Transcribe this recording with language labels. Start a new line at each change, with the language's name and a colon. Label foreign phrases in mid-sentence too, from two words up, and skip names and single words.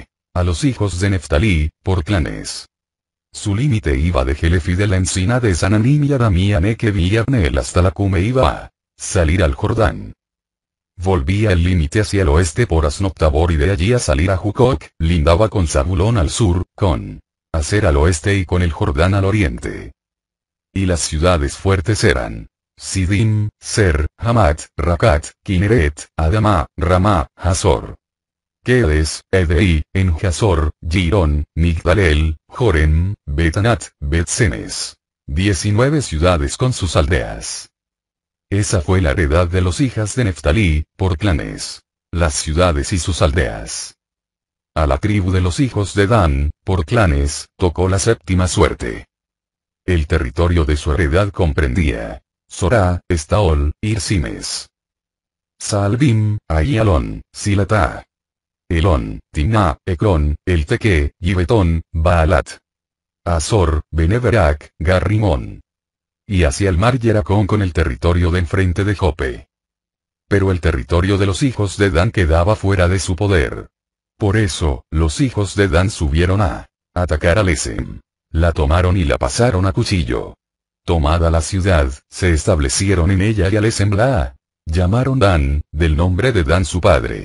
Spanish: A los hijos de Neftalí, por clanes. Su límite iba de Jelef y de la encina de Sananim y Adamí a Nekev y Abneel hasta la Cume iba a salir al Jordán. Volvía el límite hacia el oeste por Asnot-Tabor y de allí a salir a Jucoc, lindaba con Zabulón al sur, con Aser al oeste y con el Jordán al oriente. Y las ciudades fuertes eran Sidim, Ser, Hamat, Rakat, Kineret, Adama, Ramá, Hazor. Kedes, Edrei, En-Hazor, Girón, Migdalel, Jorem, Betanat, Bet-Semes. 19 ciudades con sus aldeas. Esa fue la heredad de los hijas de Neftalí, por clanes. Las ciudades y sus aldeas. A la tribu de los hijos de Dan, por clanes, tocó la séptima suerte. El territorio de su heredad comprendía Sorá, Estaol, Irsimes. Saalbim, Ayalón, Silatá. Elón, Timná, Ecrón, Elteque, Gibetón, Baalat. Azor, Beneberak, Garrimón. Y hacia el mar Yeracón con el territorio de enfrente de Jope. Pero el territorio de los hijos de Dan quedaba fuera de su poder. Por eso, los hijos de Dan subieron a atacar a Lesem. La tomaron y la pasaron a cuchillo. Tomada la ciudad, se establecieron en ella y a Lesem la llamaron Dan, del nombre de Dan su padre.